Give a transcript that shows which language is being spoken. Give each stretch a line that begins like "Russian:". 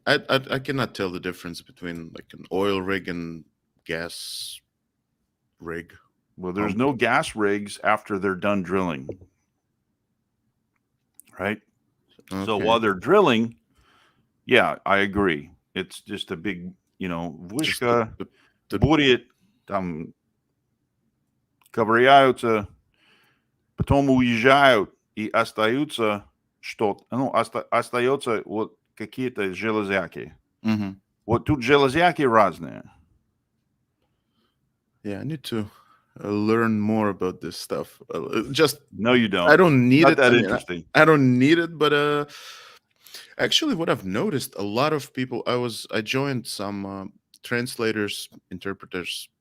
English: I cannot tell the difference between like an oil rig and gas rig. Well, there's no gas rigs after they're done drilling, right? Okay. So while they're drilling, yeah, I agree.
Russian: It's just a big, вышка, бурит, там ковыряются, потом уезжают и остаются остается вот какие-то железяки. Mm-hmm. Вот тут железяки разные.
English: Yeah, I need to learn more about this stuff. No, you don't. I don't need Not it. that interesting. I don't need it, but actually, what I've noticed, a lot of people. I joined some translators, interpreters.